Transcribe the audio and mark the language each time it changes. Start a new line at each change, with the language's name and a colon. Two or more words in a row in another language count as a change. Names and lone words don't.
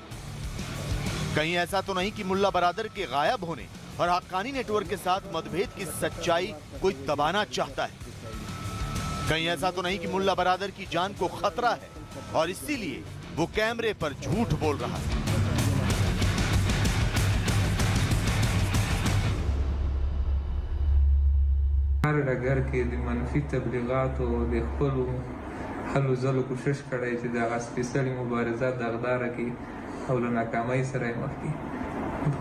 Hindi: कहीं ऐसा तो नहीं कि मुल्ला बरादर के गायब होने और हक्कानी नेटवर्क के साथ मतभेद की सच्चाई कोई दबाना चाहता है? कहीं ऐसा तो नहीं कि मुल्ला बरादर की जान को खतरा है और इसीलिए वो कैमरे पर झूठ बोल रहा है?
Pashto: ډګر کې د منفي تبلیغاتو د خپلو هلو ځلو کوشش کړی چې د هغه سپېڅلې مبارزه دغداره کړي او له ناکامۍ سره یې مخ کړي.